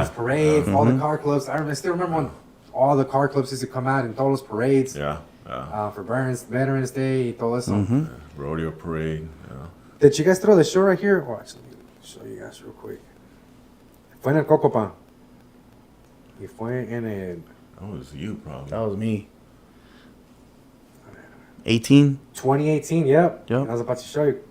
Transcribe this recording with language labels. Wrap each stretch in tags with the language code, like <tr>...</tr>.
<en>Those parades, all the car clubs. I still remember when all the car clubs used to come out and all those parades Yeah, for Veterans Day</en> <es>y todo eso.</es> <en>rodeo parade. Yeah. Did you guys throw the show right here? Watch, let me show you guys real quick.</en> <es>Fue en el Cocopan. Y fue en el</es> <en>That was you, probably. That was me. 18. 2018, yep. Yep. I was about to show you.</en>